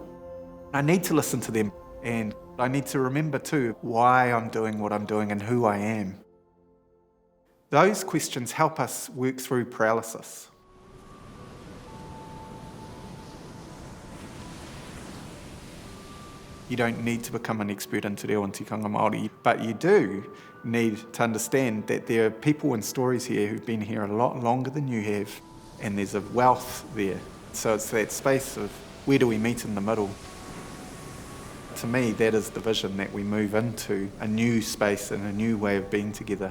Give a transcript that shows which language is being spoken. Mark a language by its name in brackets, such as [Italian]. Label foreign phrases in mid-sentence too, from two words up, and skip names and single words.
[English] I need to listen to them, and I need to remember too why I'm doing what I'm doing and who I am. Those questions help us work through paralysis. You don't need to become an expert in [Māori] te reo [English] and [Māori] tikanga Māori, [English] but you do need to understand that there are people and stories here who've been here a lot longer than you have, and there's a wealth there. So it's that space of where do we meet in the middle? To me, that is the vision, that we move into a new space and a new way of being together.